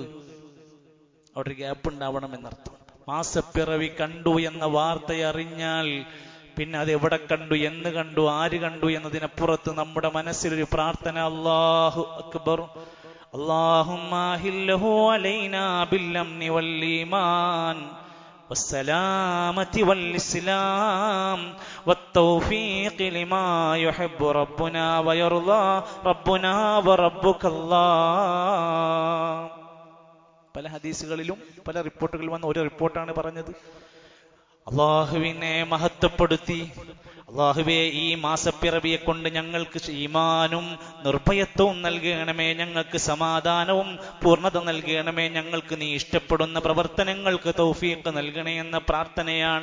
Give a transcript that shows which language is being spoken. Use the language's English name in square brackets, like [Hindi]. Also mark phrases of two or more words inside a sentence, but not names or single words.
[Malayalam] അവിടെ ഗ്യാപ്പ് ഉണ്ടാവണം എന്നർത്ഥം. മാസപ്പിറവി കണ്ടു എന്ന വാർത്ത അറിഞ്ഞാൽ പിന്നെ അത് എവിടെ കണ്ടു, എന്ന് കണ്ടു, ആര് കണ്ടു എന്നതിനപ്പുറത്ത് നമ്മുടെ മനസ്സിലൊരു പ്രാർത്ഥന, [Arabic] الله أكبر اللهم أهله علينا بالأمن والإيمان والسلامة والإسلام والتوفيق لما يحب ربنا ويرضى ربنا وربك الله. [Malayalam] പല ഹദീസുകളിലും പല റിപ്പോർട്ടുകൾ വന്ന ഒരു റിപ്പോർട്ടാണ് പറഞ്ഞത്, അള്ളാഹുവിനെ മഹത്വപ്പെടുത്തി, അള്ളാഹുവേ ഈ മാസപ്പിറവിയെ കൊണ്ട് ഞങ്ങൾക്ക് ഈമാനും നിർഭയത്വവും നൽകണമേ, ഞങ്ങൾക്ക് സമാധാനവും പൂർണ്ണത നൽകണമേ, ഞങ്ങൾക്ക് നീ ഇഷ്ടപ്പെടുന്ന പ്രവർത്തനങ്ങൾക്ക് തൗഫീഖ് നൽകണേ എന്ന പ്രാർത്ഥനയാണ്.